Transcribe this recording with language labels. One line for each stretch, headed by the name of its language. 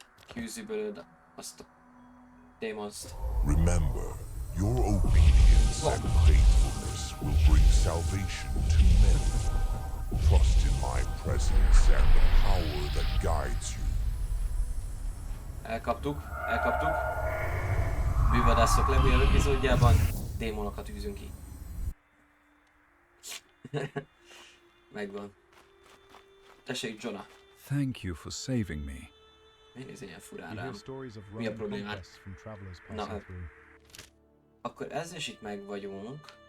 Hungarian: Kiűzi belőled azt a démonszt.
English: Remember, your obedience and faithfulness will bring salvation to many. Trust in my presence and the power that guides you.
Hungarian: Elkaptuk. Bűnvadászok legújabb epizódjában démonokat űzünk ki. Megvan. Tessék, Jonah.
English: Thank you for saving me.
Hungarian: Miért néz ilyen furán rám? Mi a problémát? Na, akkor ezzel is itt meg vagyunk.